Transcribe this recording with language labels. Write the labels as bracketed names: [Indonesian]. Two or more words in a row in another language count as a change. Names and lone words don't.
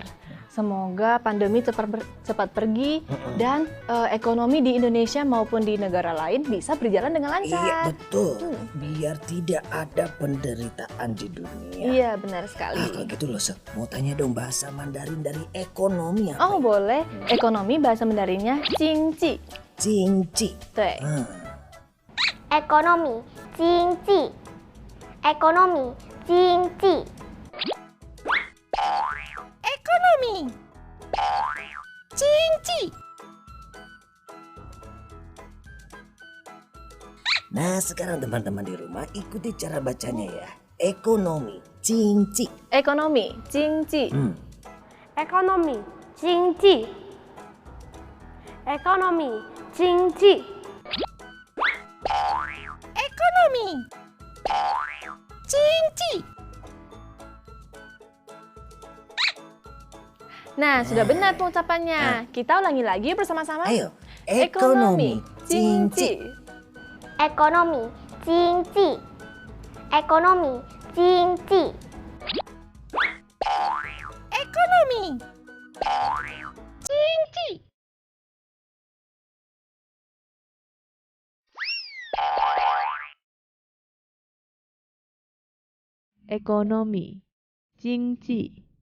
[Indonesian] Semoga pandemi cepat pergi dan ekonomi di Indonesia maupun di negara lain bisa berjalan dengan Iya lancar. betul, biar tidak ada penderitaan di dunia. Iya benar sekali. Kalau gitu loh, mau tanya dong bahasa Mandarin dari ekonomi apa? Oh boleh. Ekonomi bahasa Mandarinnya Jingji. Jingji. [Chinese] 对。 ekonomi 经济 ekonomi 经济 [Indonesian] Ekonomi Cinci. Nah sekarang teman-teman di rumah ikuti cara bacanya ya. Ekonomi Jingji. Ekonomi Jingji. [Chinese] ekonomi 经济 ekonomi 经济 [Indonesian] Ekonomi Cinci. Nah, sudah benar pengucapannya. Kita ulangi lagi bersama-sama. Ayo, ekonomi Jingji. [Chinese] ekonomi 经济 ekonomi 经济 [Indonesian] Ekonomi Cinci. Ekonomi Jingji.